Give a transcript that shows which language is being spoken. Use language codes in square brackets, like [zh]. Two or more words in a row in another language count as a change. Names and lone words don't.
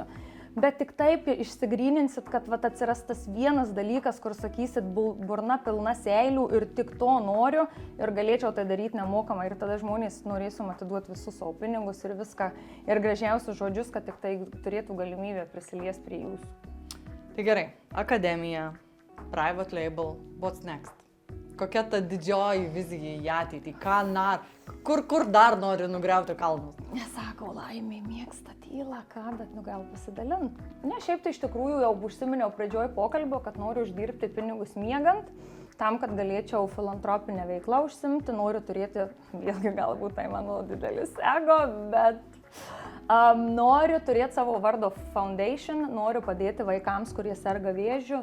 [lt] Bet tik taip išsigryninsit, kad atsiras tas vienas dalykas, kur sakysit, burna pilna seilių ir tik to noriu ir galėčiau tai daryti nemokamai. Ir tada žmonės norėsim atiduoti visus savo pinigus ir viską ir gražiausius žodžius, kad tik tai turėtų galimybę prisiliesti prie jūsų. Tai gerai, akademija, [en] private label, what's next? [lt] Kokia ta didžioji vizija į ateitį? Kur dar nori nugriauti kalnus? Nesakau, laimė mėgsta tylą, bet gal pasidalinti. Ne, šiaip tai iš tikrųjų jau užsiminiau pradžioj pokalbio, kad noriu uždirbti pinigus miegant, tam, kad galėčiau filantropinę veiklą užsimti, noriu turėti, vėlgi galbūt tai mano didelis ego, bet noriu turėti savo vardo foundation, noriu padėti vaikams, kurie serga vėžiu.